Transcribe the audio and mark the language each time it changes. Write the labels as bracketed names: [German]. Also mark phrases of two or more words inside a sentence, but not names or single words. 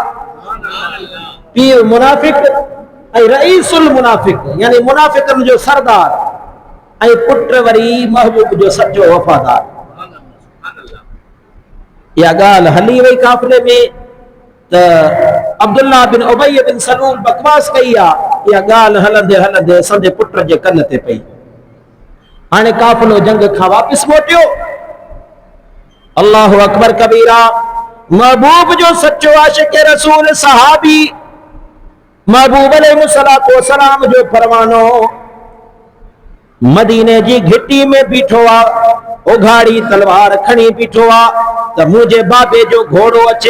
[Sindhi] पीर मुनाफ़िक़ ऐं रईसुल मुनाफ़िक़, यानी मुनाफ़िक़नि जो सरदार, ऐं पुट वरी महबूब जो सचो वफ़ादार। या ॻाल्हि हली वई काफ़िले में त अब्दुल्लाह बिन उबई बिन सलूल बकवास कई आहे। इहा ॻाल्हि हलंदे हलंदे संदे पुट जे कन ते पई। हाणे काफ़िलो जंग खां वापसि मोटियो। [Arabic] الله أكبر كبيرا, [Sindhi] महबूब जो सचो आशिक़ रसूल सहाबी महबूब [Arabic] عليه الصلاة والسلام [Sindhi] जो परवानो मदीने जी घिटी में बीठो आहे, उघाड़ी तलवार खणी बीठो आहे त मुंहिंजे बाबे जो घोड़ो अचे।